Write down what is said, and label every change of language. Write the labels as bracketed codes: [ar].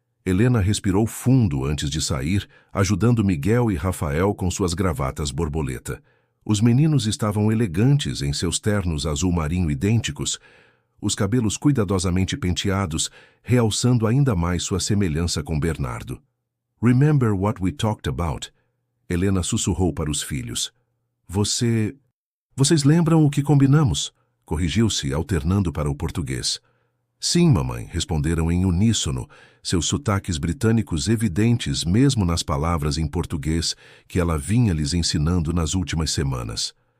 [pt] Helena respirou fundo antes de sair, ajudando Miguel e Rafael com suas gravatas borboleta. Os meninos estavam elegantes em seus ternos azul marinho idênticos, os cabelos cuidadosamente penteados, realçando ainda mais sua semelhança com Bernardo. [en] Remember what we talked about? [pt] Helena sussurrou para os filhos. Vocês lembram o que combinamos? Corrigiu-se, alternando para o português. Sim, mamãe, responderam em uníssono, seus sotaques britânicos evidentes mesmo nas palavras em português que ela vinha lhes ensinando nas últimas semanas.